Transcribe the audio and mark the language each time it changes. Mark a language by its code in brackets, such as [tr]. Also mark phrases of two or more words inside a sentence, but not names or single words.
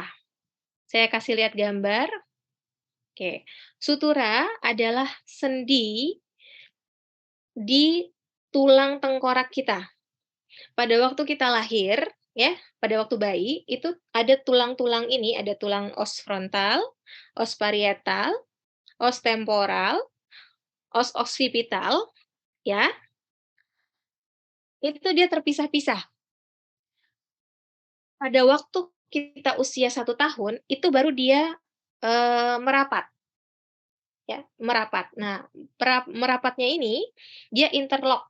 [id] Saya kasih lihat gambar. Oke, sutura adalah sendi di tulang tengkorak kita. Pada waktu kita lahir, ya, pada waktu bayi, itu ada tulang-tulang ini, ada tulang [la] os frontal, os parietal, os temporal, os occipital, [id] ya, itu dia terpisah-pisah. Pada waktu kita usia 1 tahun, itu baru dia, merapat, ya, merapat. Nah, merapatnya ini, dia interlock.